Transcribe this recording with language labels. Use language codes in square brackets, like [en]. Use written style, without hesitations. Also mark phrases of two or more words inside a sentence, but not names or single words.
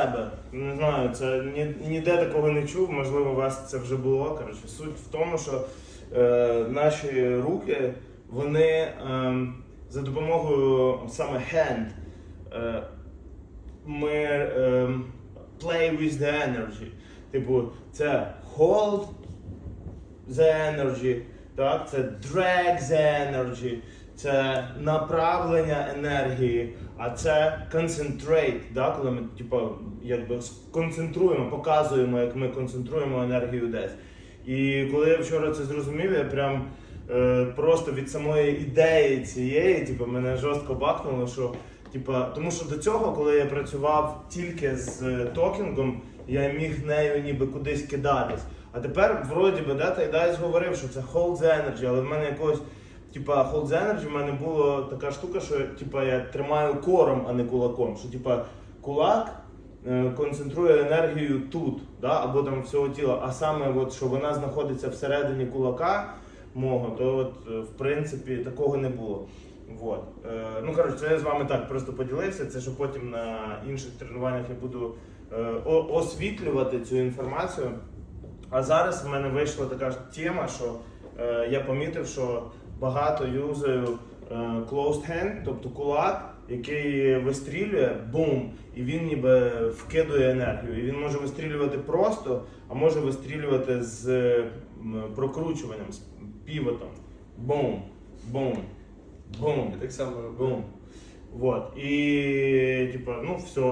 [uk] себе. Не знаю, це ніде такого не чув, можливо, у вас це вже було. Коротше, суть в тому, що наші руки, вони за допомогою саме hand, ми [en] play with the energy. [uk] Типу, це [en] hold the energy, [uk] так? Це [en] drag the energy, [uk] це направлення енергії, а це concentrate, так? Коли ми типу, якби концентруємо, показуємо, як ми концентруємо енергію десь. І коли я вчора це зрозумів, я прям просто від самої ідеї цієї, типу, мене жорстко бахнуло, що тому що до цього, коли я працював тільки з токінгом, я міг нею ніби кудись кидатись. А тепер, вроді би, Дайс говорив, що це [en] hold the energy, [uk] але в мене якось, [en] hold the energy, [uk] в мене була така штука, що я тримаю кором, а не кулаком. Що кулак концентрує енергію тут, да? Або там всього тіла, а саме, от, що вона знаходиться всередині кулака мого, то от, в принципі такого не було. Вот. Ну, коротше, це я з вами так просто поділився, це що потім на інших тренуваннях я буду освітлювати цю інформацію. А зараз в мене вийшла така ж тема, що я помітив, що багато юзаю [en] closed hand, [uk] тобто кулак, який вистрілює, бум, і він ніби вкидує енергію. І він може вистрілювати просто, а може вистрілювати з прокручуванням, з півотом. Бум, бум. Бум. Так само бум. Вот. І ну все.